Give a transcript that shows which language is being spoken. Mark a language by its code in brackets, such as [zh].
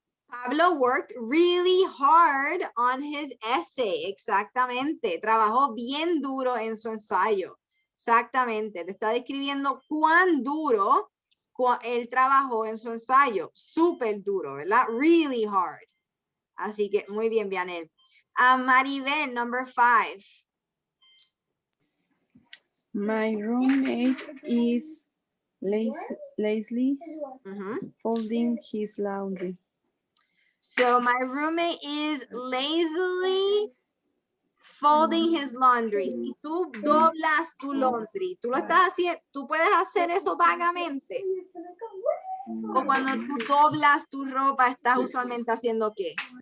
[en] Pablo worked really hard on his essay. [es] Exactamente. Trabajó bien duro en su ensayo. Exactamente. Te está describiendo cuán duro él trabajó en su ensayo. Súper duro, ¿verdad? Really hard. Así que muy bien, Vianel. [en] Maribel, number 5. My roommate is lazily folding his laundry. So my roommate is lazily folding his laundry. [es] Si tú doblas tu laundry, tú lo estás haciendo, tú puedes hacer eso vagamente. O cuando tú doblas tu ropa, estás usualmente haciendo ¿qué?